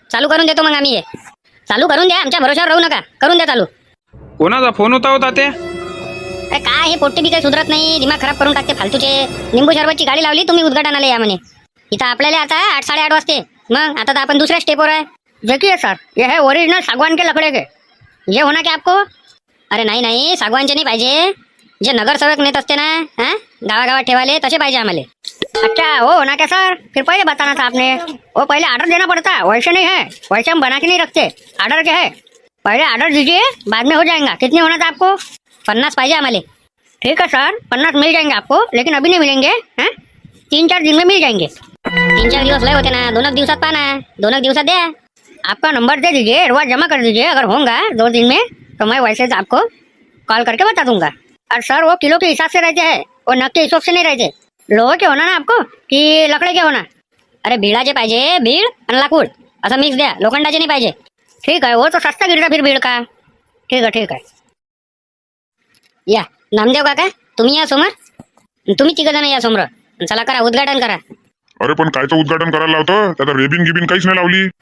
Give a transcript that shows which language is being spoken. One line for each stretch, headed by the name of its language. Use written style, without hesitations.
Marathi: चालू करून देतो मग आम्ही. हे चालू करून द्या, आमच्या भरोशावर राहू नका. करून द्या चालू. कोणाचा फोन होता ते? अरे काय हे पोट्टे बी काही सुधरत नाही, दिमाग खराब करून टाकते फालतूचे. लिंबू शरबतची गाडी लावली तुम्ही उद्घाटनाला या म्हणे. इथं आपल्याला आता 8-8:30 वाजते. मग आता तर आपण दुसऱ्या स्टेपवर आहे.
Hindi: देखिए सर, ये है ओरिजिनल सागवान के लकड़े के. ये होना क्या आपको?
Marathi: अरे नाही सागवानचे नाही पाहिजे. जे नगरसेवक नेत असते ना, गावागावात ठेवाले तसे पाहिजे आम्हाला.
Hindi: अच्छा वो होना क्या सर? फिर पहले बताना था आपने. वो पहले ऑर्डर देना पड़ता, वैसे नहीं है. वैसे हम बना के नहीं रखते. ऑर्डर क्या है? पहले ऑर्डर दीजिए, बाद में हो जाएगा. कितने होना था आपको?
Marathi: 50 पाहिजे आम्हाला.
Hindi: ठीक है सर, 50 मिल जाएंगे आपको, लेकिन अभी नहीं मिलेंगे. 3-4 दिन में मिल जाएंगे.
Marathi: 3-4 दिवस लय होते ना, 2 दिवसात पाना. 2 दिवसात द्या.
Hindi: आपका नंबर दे दीजिए, एडवांस जमा कर दीजिए. अगर होगा 2 दिन में तो मैं वैसे आपको कॉल करके बता दूंगा. और सर वो किलो के हिसाब से रहते हैं, वो नग के हिसाब से नहीं रहते. लोहे के होना ना आपको कि लकड़े के होना?
Marathi: अरे बिळाचे पाहिजे, बीड आणि लाकूड असं मिक्स द्या, लोखंडाचे नाही पाहिजे. ठीक आहे,
Hindi: वो तो सस्ता गिरता फिर बीड का.
Marathi: ठीक आहे. या नामदेव काका, तुम्ही या समोर. तुम्ही 3 जण या समोर. चला करा उद्घाटन करा. अरे पण कायचं उद्घाटन करायला लावतं? त्याचा रेबिन गिबिन काहीच नाही लावली.